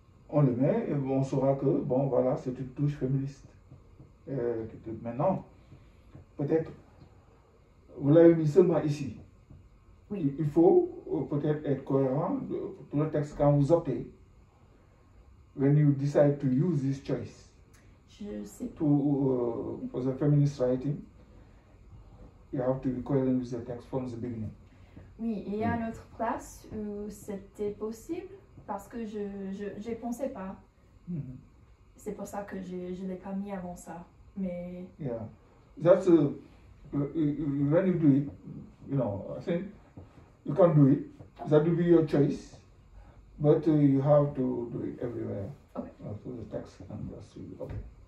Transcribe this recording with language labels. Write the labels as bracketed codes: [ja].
[fr] On le met et on saura que, bon, voilà, c'est une touche féministe. Maintenant, peut-être, vous l'avez mis seulement ici. Oui. Il faut peut-être être cohérent pour le texte quand vous optez. [en] When you decide to use this choice [fr] Je sais pas. [en] for the feminist writing, you have to be coherent with the text from the beginning. [fr] Oui, il y a une autre place où c'était possible parce que je pensais pas. Mhm. C'est pour ça que je l'ai pas mis avant ça. Mais [en] Yeah, that's when you do it, you know, I think you can do it. That will be your choice, but you have to do it everywhere. Okay. So the text and that's really okay.